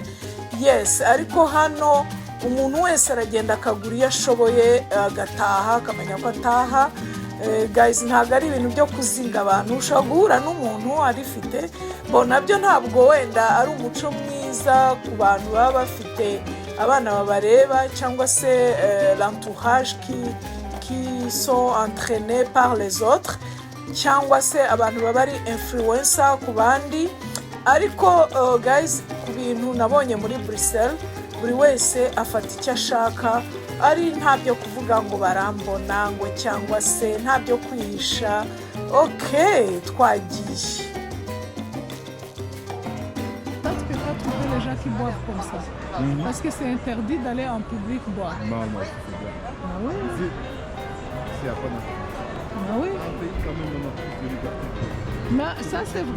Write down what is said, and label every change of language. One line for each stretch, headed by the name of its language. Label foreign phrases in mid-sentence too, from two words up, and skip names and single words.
Kinyarwanda: Yes, ariko hano umuntu wese aragenda akagura iyo ashoboye agataha akamenya ko ataha. Guys, ntabwo ari ibintu byo kuzinga abantu. Ushobora guhura n'umuntu arifite nabyo ntabwo wenda ari umuco mwiza ku bantu baba bafite abana babareba cyangwa se
French: l'entourage qui sont entraînés par les autres
Kinyarwanda: cyangwa se abantu baba ari influencer ku bandi. Ariko guys, ku bintu nabonye muri Bruxelles buri wese afata icyo ashaka, ari ntabyo kuvuga ngo barambona ngo cyangwa se ntabyo kwihisha. Okay, twagiye.
French: Les gens qui boivent comme ça. Parce que c'est interdit d'aller en public boire. Non, c'est bien. Ah oui? C'est à quoi non? Ah oui? Un pays quand même, on a plus de liberté. Mais ça c'est vrai.